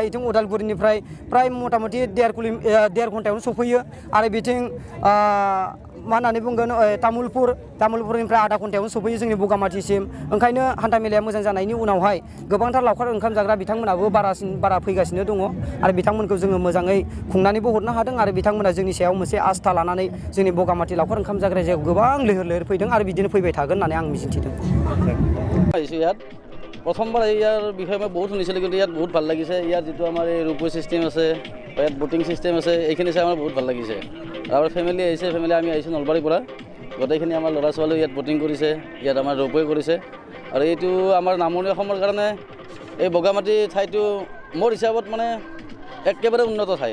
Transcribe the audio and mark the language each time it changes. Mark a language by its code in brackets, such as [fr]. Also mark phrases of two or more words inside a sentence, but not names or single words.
[brx] बिथिं उदालगुरिनिफ्राय प्राय मथा मथि 1.5 घन्टायावनो सफैयो आरो बिथिं मा होननानै बुंगोन तामुलपुरनिफ्राय आधा घन्टायावनो सफैयो जोंनि बगामाथिसिम ओंखायनो हान्था मेलाया मोजां जानायनि उनावहाय गोबांथार लावखार ओंखाम जाग्रा बिथांमोनाबो बारा फैगासिनो दङ आरो बिथांमोनखौ जोङो मोजाङै खुंनानैबो हरनो हादों आरो बिथांमोना जोंनि सायाव मोनसे आस्था लानानै जोंनि बगामाथि लावखार ओंखाम जाग्रा जायगायाव गोबां लैहोर फैदों आरो बिदिनो फैबाय थागोन होननानै आं मिजिंथिदों [as] প্ৰথমবাৰ ইয়াৰ বিষয়ে মই বহুত শুনিছিলোঁ কিন্তু ইয়াত বহুত ভাল লাগিছে ইয়াত যিটো আমাৰ এই [en] ropeway system [as] আছে বা ইয়াত [en] boating system [as] আছে এইখিনি চাই আমাৰ বহুত ভাল লাগিছে আৰু আমাৰ ফেমিলি আমি আহিছোঁ নলবাৰীৰ পৰা গোটেইখিনি আমাৰ ল'ৰা ছোৱালীও ইয়াত ব'টিং কৰিছে ইয়াত আমাৰ ৰোপৱে কৰিছে আৰু এইটো আমাৰ নামনি অসমৰ কাৰণে এই বগামাটি ঠাইটো মোৰ হিচাপত মানে একেবাৰে উন্নত ঠাই